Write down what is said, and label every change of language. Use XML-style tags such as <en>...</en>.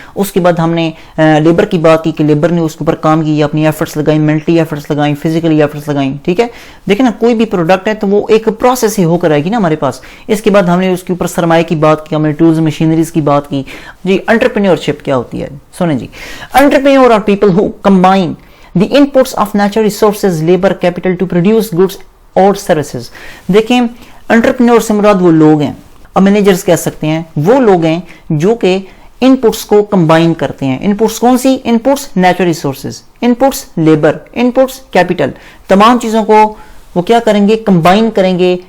<ur>اس کے بعد ہم نے لیبر کی بات کی کہ لیبر نے اس کے اوپر کام کیا, اپنی ایفرٹس لگائیں, مینٹلی ایفرٹس لگائیں, فزیکلی ایفرٹس لگائیں, ٹھیک ہے. دیکھیں نا کوئی بھی پروڈکٹ ہے تو وہ ایک پروسیس ہی ہو کر آئے گی نا ہمارے پاس. اس کے بعد ہم نے اس کے اوپر سرمایہ کی بات کی, ہم نے ٹولز مشینریز کی بات کی. جی انٹرپرینیورشپ کیا ہوتی ہے, سنیں جی.</ur> <en>Entrepreneur are people who combine the inputs of natural resources, labor, capital to produce goods or services.</en> <ur>دیکھیں انٹرپرینور سے مراد وہ لوگ ہیں, اب مینیجرز کہہ سکتے ہیں, وہ لوگ ہیں جو کہ انپٹس کو کمبائن کرتے ہیں. انپٹس کون سی؟ Inputs natural resources, inputs labour, inputs capital. تمام چیزوں کو وہ کیا کریں گے؟ کمبائن کریں گے.</ur>